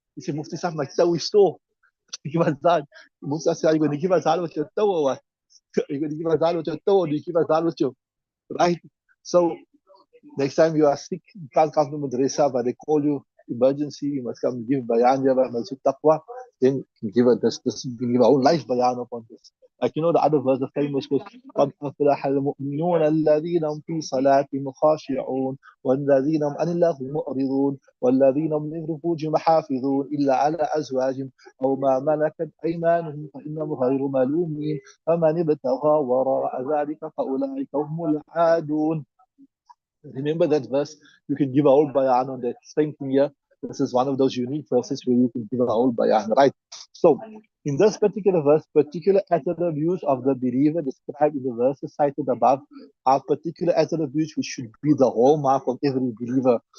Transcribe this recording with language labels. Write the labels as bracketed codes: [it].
[en] He said, Mufti Sahab, my toe is sore. Give azan. Mufti Sahab said, are you going to give azan with your toe or what? Are you going to give azan with your toe or do you give azan with your right? So next time you are sick, you can't come to madrasa, but they call you emergency, you must come give bayan, you have a masjid taqwa, then you can give you can give our own life bayan upon this. Like you know the other verse, the famous was [ar] قد أفلح المؤمنون الذين هم في صلاتهم خاشعون والذين هم عن اللغو معرضون والذين هم لفروجهم حافظون إلا على أزواجهم أو ما ملكت أيمانهم فإنهم غير ملومين فمن ابتغى وراء ذلك فأولئك هم العادون. [en] Remember that verse? You can give a whole bayan on that. Same thing here. This is one of those unique verses where you can give a whole bayan, right? So, in this particular verse, particular attributes of the believer described in the verses cited above are particular attributes which should be the hallmark of every believer.